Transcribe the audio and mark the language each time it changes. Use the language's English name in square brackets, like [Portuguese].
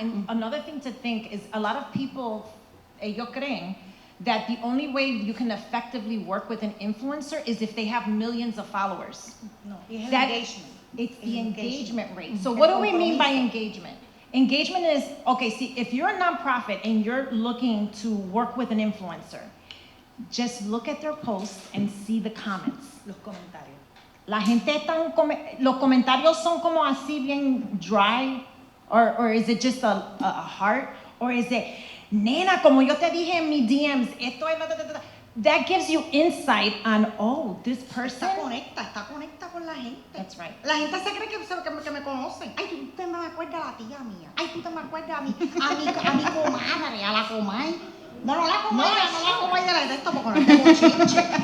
[English] And another thing to think is a lot of people, [Spanish] ellos creen [English] that the only way you can effectively work with an influencer is if they have millions of followers. No, it's engagement. It's the engagement rate. So what do we mean by engagement? Engagement is, okay, see, if you're a nonprofit and you're looking to work with an influencer, just look at their posts and see the comments. [Spanish] Los comentarios. La gente los comentarios son como así bien [English] dry, or is it [Spanish] just a heart, or is it, nena, como yo te dije en mis DMs, esto es, [English] that gives you insight on, oh, this person. [Spanish] Está conecta con la gente. [English] That's right. [Spanish] La gente se cree que me conocen. Ay, tú te me acuerdas a la tía mía. Ay, tú te me acuerdas a mi comadre, a la comay. No la comadre de la de esto porque no es bochinche.